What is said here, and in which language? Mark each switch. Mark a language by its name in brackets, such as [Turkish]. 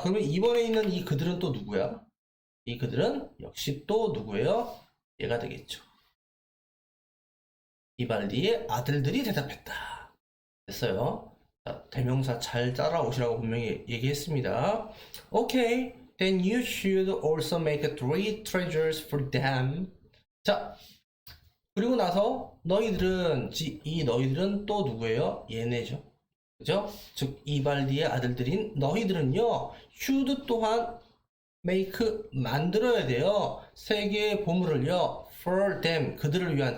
[Korean] 그러면 이번에 있는 이 그들은 또 누구야? 이 그들은 역시 또 누구예요? 얘가 되겠죠. 이발디의 아들들이 대답했다. 됐어요. 자, 대명사 잘 따라오시라고 분명히 얘기했습니다. [English] Okay, then you should also make 3 treasures for them. [Korean] 자, 그리고 나서 너희들은, 이 너희들은 또 누구예요? 얘네죠. 그죠? 즉 이발디의 아들들인 너희들은요, should 또한 make 만들어야 돼요. 3개의 보물을요, [English] for them [Korean] 그들을 위한.